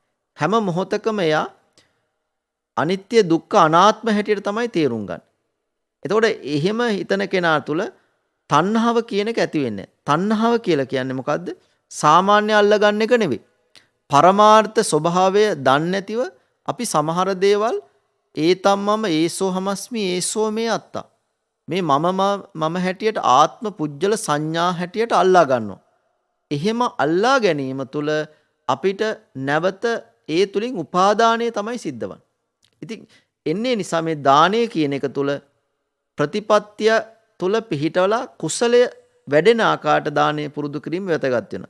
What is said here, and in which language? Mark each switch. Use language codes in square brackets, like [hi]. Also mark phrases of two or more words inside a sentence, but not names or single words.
[si] හැම මොහොතකම එයා අනිත්‍ය දුක්ඛ අනාත්ම හැටියට තමයි තේරුම් ගන්න. එතකොට එහෙම හිතන කෙනා තුල තණ්හාව කියන එක ඇති වෙන්නේ නැහැ. තණ්හාව කියලා කියන්නේ මොකද්ද? සාමාන්‍ය අල්ලගන්න එක නෙවෙයි. පරමාර්ථ ස්වභාවය දන්නේ නැතිව අපි සමහර දේවල් [pi] ඒතම්මම ඒසෝ හමස්මි ඒසෝ මේ අත්තා. [si] මේ මම හැටියට ආත්ම පුජ්‍යල සංඥා හැටියට අල්ලා ගන්නවා. එහෙම අල්ලා ගැනීම තුල අපිට නැවත ඒ තුලින් උපාදානය තමයි සිද්ධ වන්නේ. ඉතින් එන්නේ නිසා මේ දානය කියන එක තුල ප්‍රතිපත්තිය තුල පිහිටවලා කුසලය වැඩෙන ආකාරයට දානය පුරුදු කිරීම වැදගත් වෙනවා.